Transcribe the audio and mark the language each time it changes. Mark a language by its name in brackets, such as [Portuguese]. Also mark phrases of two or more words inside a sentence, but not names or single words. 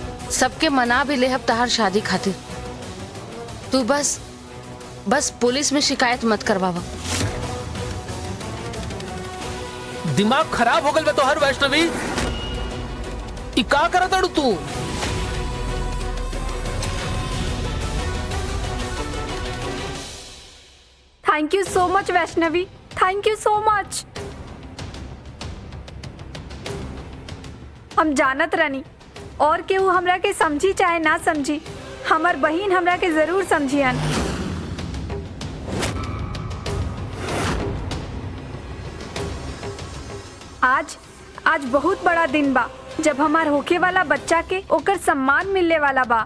[Bhojpuri] सबके मना भी ले अब तहार शादी खातिर। तू बस पुलिस में शिकायत मत करवावा। दिमाग खराब हो गल बे तोहर वैष्णवी। ई का करत अड़ू तू? [English] thank you so much वैष्णवी, thank you so much। [Bhojpuri] हम जानत रहनी और केहू हमरा के समझी चाहे ना समझी, हमर बहिन हमरा के जरूर समझियन। आज बहुत बड़ा दिन बा जब हमार होखे वाला बच्चा के ओकर सम्मान मिलने वाला बा।